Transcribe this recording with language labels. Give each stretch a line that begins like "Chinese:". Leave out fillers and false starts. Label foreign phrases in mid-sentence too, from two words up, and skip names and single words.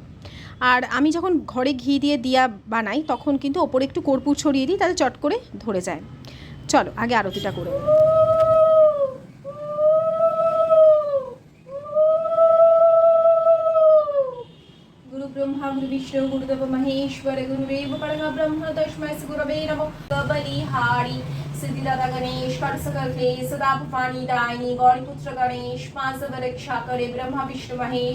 Bangla: আর আমি যখন ঘরে ঘি দিয়ে দিয়া বানাই তখন কিন্তু ওপরে একটু কর্পূর ছড়িয়ে দিই, তাহলে চট করে ধরে যায়। চলো আগে আরতিটা করে নিই।
Sanskrit: गुरु ब्रह्मा गुरु विष्णु गुरुदेव महेश्वर गुरुदेव परम ब्रह्म तस्मै श्री गुरवे नमः।
Hindi: बलिहारी सिद्धिदाता गणेश सकल क्लेश सदा भवानी दायिनी गौरीपुत्र गणेश पांच रक्षा करे ब्रह्मा विष्णु महेश।